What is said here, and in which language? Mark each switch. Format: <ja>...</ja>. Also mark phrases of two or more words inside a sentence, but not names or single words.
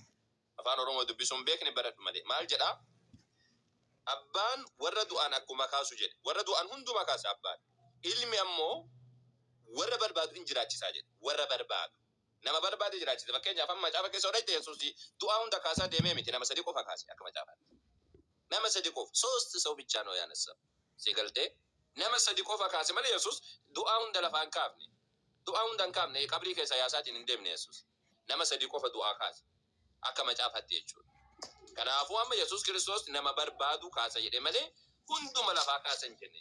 <om>Afaan Oromoo dubbisuun beekni baradhu malee maal jedhaa? Abbaan warra du'aan akkuma kaasu jedhe. Warra du'aan hundumaa kaasa abbaan. Ilmi ammoo warra barbaadu hin jiraachisaa jedhe. Warra barbaadu. Nama barbaade jiraachisa. Fakkeenyaaf amma macaafa keessa odhayte Yesuus du'aa hunda kaasaa deemee miti nama sadii qofa kaase akka macaafaatti. Nama sadii qofa.</om> <am>ሶስት ሰው ብቻ ነው ያነሳው.</am> <om>ሲገልጤ nama sadii qofa kaase malee Yesuus du'aa hunda lafaan kaafne. Du'aa hunda hin kaafne qabrii keessa yaasaatiin hin deemne Yesuus. Nama sadii qofa du'aa kaase. Akka macaafaatti jechuudha. Kanaafuu amma Yesuus Kiristoos nama barbaadu kaasa jedhe malee hunduma lafaa kaasa hin jenne.</om>